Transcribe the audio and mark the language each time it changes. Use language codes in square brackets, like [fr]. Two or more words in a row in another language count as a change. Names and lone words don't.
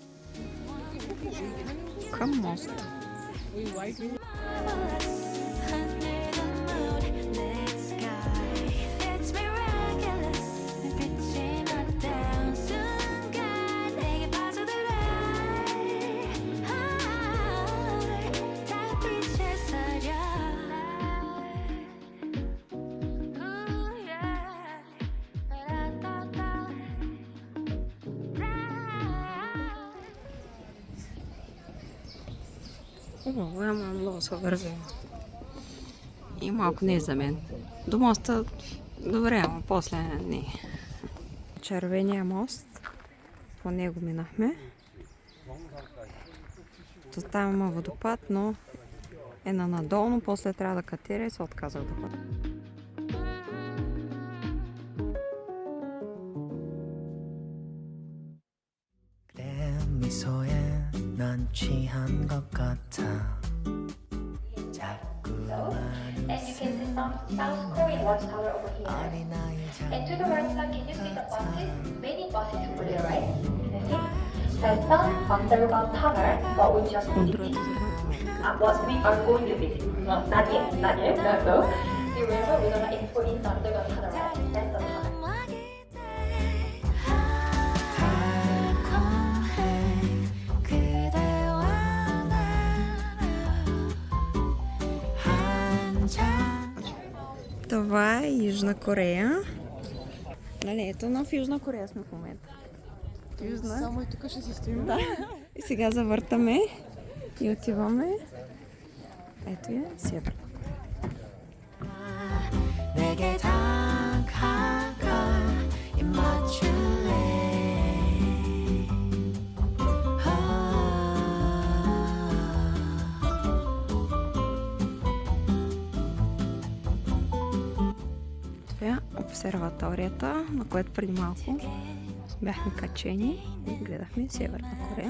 [bg] Към мост. [en] Under the moonlit sky, it's miraculous. [ko] 빛이 났던 순간 내게 빠져들어. 달빛에 서려. Ooh, yeah. Da-da-da-da. [bg] Ама много се върза. И малко не е за мен. До моста добре, ама после не. Червения мост. По него минахме. То там има водопад, но е на надолно. После трябва да катера и се отказах да бъда. [ko] 내 미소에 난 취한 것 같아 자꾸만 [en] And you can see some South Korean watchtower over here. [ko] 어린아이 [en] And to the right side, can you see the buses? Many buses over there, right? Can you see? That's the underground tunnel, what we just visited. What we are going to visit. No, not yet, no. 이래서 we're gonna explore in the underground tunnel, right? That's the tunnel. [ko] 달콤해 그대와 한잔 [bg] Това е Южна Корея. Нали, ето в Южна Корея сме в момента. Южна. Само и тук ще си стоим. Да. И сега завъртаме и отиваме. Ето я, Северна. [ko] 내게 다가가 입 맞출래 [bg] Това е обсерваторията, на което преди малко бяхме качени и гледахме Северна Корея.